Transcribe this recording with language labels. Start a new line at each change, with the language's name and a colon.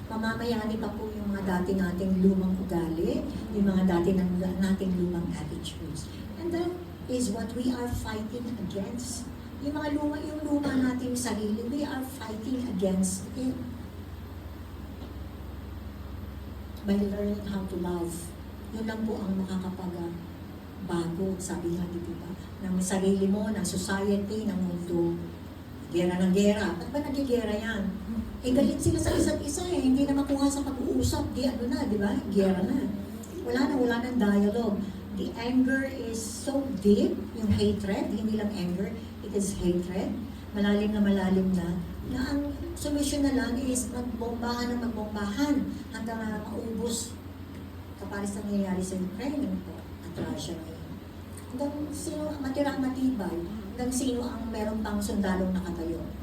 Filipino: Mamamayani pa po yung mga dati nating lumang ugali, yung mga dati nating lumang attitudes.
English: And that is what we are fighting against.
Filipino: Yung luma nating sarili,
English: we are fighting against it. By learning how to love.
Filipino: Yun lang po ang makakapag-bago, sabi nga, di ba? Ng sarili mo, ng society, ng mundo. Gera ng gera. Ba't ba nagigera yan? Eh, galit sila sa isa't isa eh. Hindi na makuha sa pag-uusap. Di ano na, di ba? Gera na. Wala nang dialogue.
English: The anger is so deep,
Filipino: yung
English: hatred,
Filipino: hindi lang
English: anger, it is hatred.
Filipino: Malalim na ang solusyon na lang is magbombahan hanggang maubos kapares na nangyayari sa Ukraine po at Russia ngayon. Hanggang sino ang matirang matibay, hanggang sino ang meron pang sundalong nakatayo.